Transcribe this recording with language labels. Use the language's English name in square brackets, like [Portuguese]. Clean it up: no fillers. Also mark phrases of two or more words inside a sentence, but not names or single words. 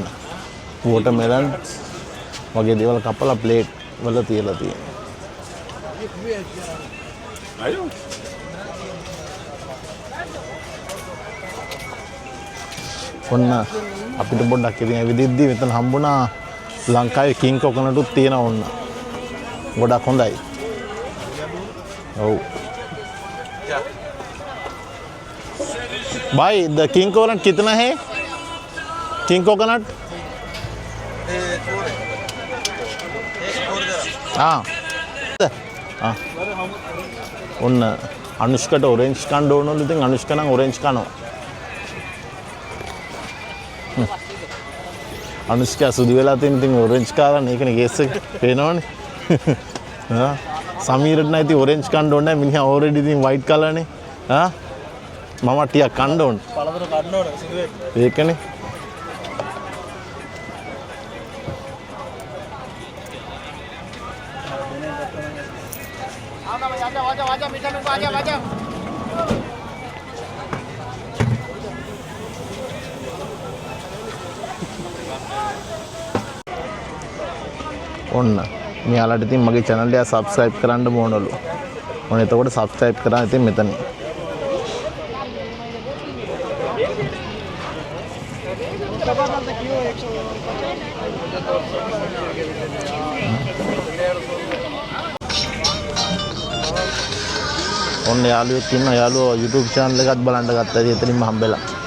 [Sinhala] වෝටර්මෙලන් වගේ දේවල් කපලා ප්ලේට් වල තියලා තියෙනවා. ඔන්න අපිට පොඩ්ඩක් ඉතින් ඇවිදිද්දි මෙතන හම්බුණා ලංකාවේ කිං කොකනට් උත් තියෙනවා ඔන්න. ගොඩක් හොඳයි. ඔව්. [Hindi] भाई द किंग कोकोनट कितना है? किंग कोकोनट? हाँ. हाँ. [Sinhala] ඔන්න අනුෂ්කට ඔරෙන්ජ් කන්න ඕනලු ඉතින් අනුෂ්ක නම් ඔරෙන්ජ් කනවා. අනුෂ්කා සුදු වෙලා තියෙන ඉතින් ඔරෙන්ජ් කාරන් ඒකනේ කේස් එක පේනවනේ. හා සමීරට නම් ඉතින් ඔරෙන්ජ් කන්න ඕනේ නැහැ මිනිහා ඔල්රෙඩි ඉතින් වයිට් කලර්නේ. හා මම ටිකක් කන්න ඕනේ. පළතුරු කන්න ඕනේ සුදු වෙන්න. ඒකනේ. [Hindi] आजा मीठा नुको आजा [Sinhala] ඔන්න මෙයාලට ඉතින් මගේ channel එක subscribe කරන්න ඕනලු. ඔන්න එතකොට subscribe කරා ඉතින් මෙතන. ඔන්න යාළුවෙක් ඉන්නවා යාළුවෝ YouTube channel එකත් බලන්න ගත්තා. ඉතින් එතනින්ම හම්බෙලා.